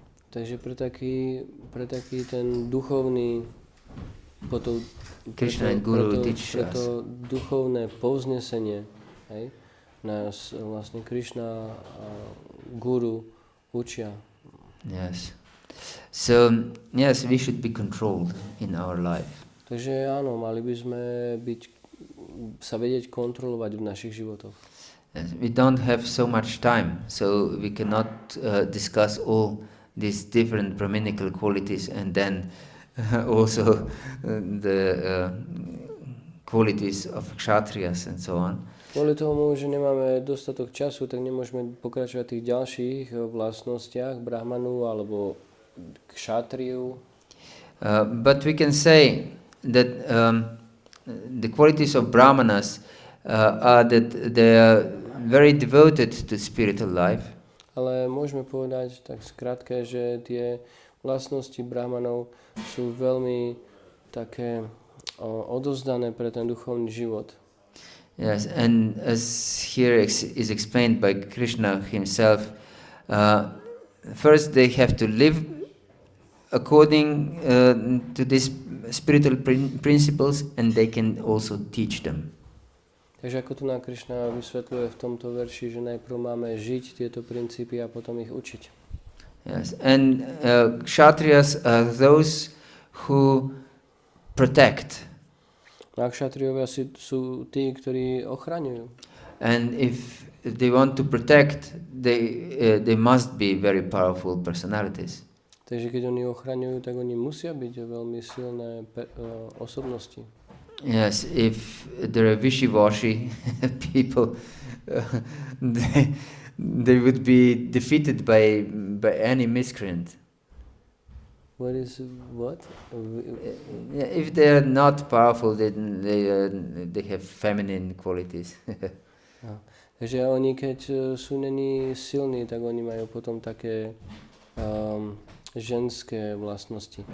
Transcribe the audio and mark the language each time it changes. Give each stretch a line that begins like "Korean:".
Slovak: Takže pre taký ten duchovný
English: Krishna and Guru teach us.
Slovak: Preto duchovné povznesenie, hej, nás vlastne Krishna a Guru učia.
English: Yes. So, yes, we should be controlled in our life.
Slovak: Takže áno, mali by sme sa vedieť kontrolovať v našich životoch.
English: Yes, we don't have so much time, so we cannot discuss all these different Brahminical qualities and then also the qualities of Kshatriyas and so on.
Slovak: Kvôli tomu, že nemáme dostatok času, tak nemôžeme pokračovať v tých ďalších vlastnostiach Brahmanu alebo Kshatriyu.
English: But we can say that the qualities of Brahmanas are that they are very devoted to spiritual life.
Slovak: Ale môžeme povedať tak skrátke, že tie vlastnosti Brahmanov sú veľmi také odovzdané pre ten duchovný život.
English: Yes, and as here is explained by Krishna himself, first they have to live according to these spiritual principles and they can also teach them.
Slovak: Takže ako tu na Krishna vysvetľuje v tomto verši, že najprv máme žiť tieto princípy a potom ich učiť.
English: Yes, and Kshatriyas are those who protect.
Slovak: A Kshatriyovia sú tí, ktorí ochraňujú.
English: And if they want to protect, they must be very powerful personalities.
Slovak: Takže keď oni ochraňujú, tak oni musia byť veľmi silné osobnosti.
English: Yes, if there are wishy-washy people, they would be defeated by any miscreant. What is what? If they are not powerful, then they have feminine qualities.
Slovak: Takže oni, keď sú není silní, tak oni majú potom také ženské vlastnosti.